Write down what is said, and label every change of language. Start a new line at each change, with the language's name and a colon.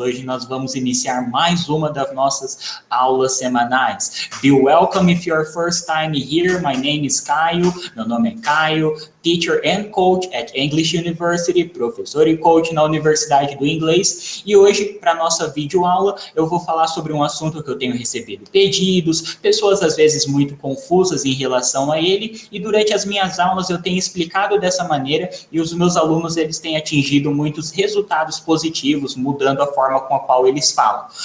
Portuguese: Hoje nós vamos iniciar mais uma das nossas aulas semanais.
English: Be welcome if you're first time here. My name is Caio.
Portuguese: Meu nome é Caio,
English: teacher and coach at English University,
Portuguese: professor e coach na Universidade do Inglês. E hoje, para nossa videoaula, eu vou falar sobre um assunto que eu tenho recebido pedidos, pessoas às vezes muito confusas em relação a ele, e durante as minhas aulas eu tenho explicado dessa maneira e os meus alunos eles têm atingido muitos resultados positivos, mudando a forma com a qual eles falam.